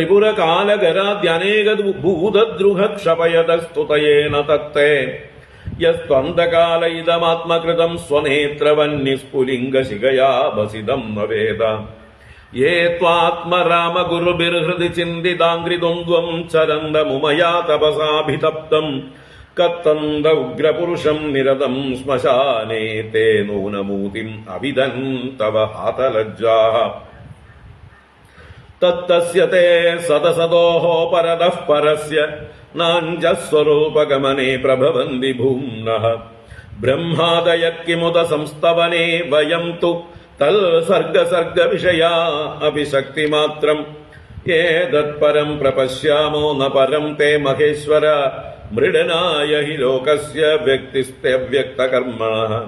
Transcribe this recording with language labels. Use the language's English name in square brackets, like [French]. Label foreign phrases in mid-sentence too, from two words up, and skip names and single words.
[Sanskrit] त्रिपुरकालगराद्यनेकभूतद्रुहक्षपयतस्तुतयेन तत्ते यस्त्वन्तकाल इदमात्मकृतम् स्वनेत्रवह्निस्फुलिङ्गशिखया भसितम् न वेद ये त्वात्मरामगुरुभिर्हृदि चिन्तिताङ्घ्रिद्वन्द्वम् चरन्दमुमया तपसाभितप्तम् കത്തന്ത ഉഗ്രപുരുഷം നിരതം ശ്മശാനേ തേ നൂനമൂതിം അവിദൻ തവ ഹാതലജ്ജാഃ തത്തസ്യ തേ സദസദോഃ പരതഃ പരസ്യ നാഞ്ജസ്വരൂപഗമനേ പ്രഭവന്തി ഭൂമ്നഃ ബ്രഹ്മാദയത് കിമുത സംസ്തവനേ വയം തു തൽ സർഗസർഗവിഷയാ അപി ശക്തിമാത്രം ഏതത്പരം പ്രപശ്യാമോ ന പരം തേ മഹേശ്വര മൃഡനായ ഹി ലോകസ്യ വ്യക്തിസ്ത്യവ്യക്തകർമ്മണഃ.